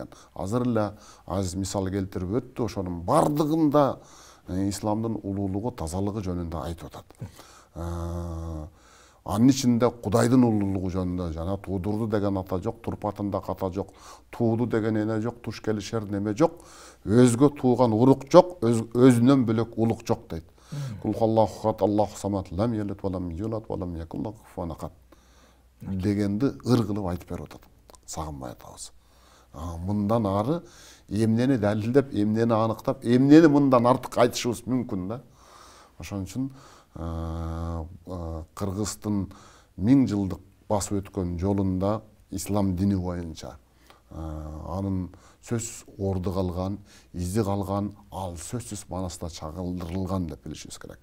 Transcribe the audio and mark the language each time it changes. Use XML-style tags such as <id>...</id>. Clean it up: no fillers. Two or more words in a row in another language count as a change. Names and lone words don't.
<ky>Азыр эле Азиз мисал келтирип өттү, ошонун бардыгында исламдын улуулугу, тазалыгы жөнүндө айтып атат. Анын ичинде Кудайдын улуулугу жөнүндө жана туудурду деген ата жок, турпатында ата жок, тууду деген эне жок, туш келишер неме жок, өзгө тууган урук жок, өзүнөн бөлөк улук жок дейт.</ky> <ar>قل هو الله أحد, الله الصمد لم يلد ولم يولد ولم يكن له كفوا أحد</ar> <ky>дегенди ыр кылып айтып берип атат Сагынбай атабыз. Мындан ары эмнени далилдеп, эмнени аныктап, эмнени мындан артык айтышыбыз мүмкүн да. Ошон үчүн Кыргыздын 1000 жылдык басып өткөн жолунда ислам дини боюнча анын сөзсүз орду калган, изи калган, ал сөзсүз манасында чагылдырылган деп билишибиз керек.</ky>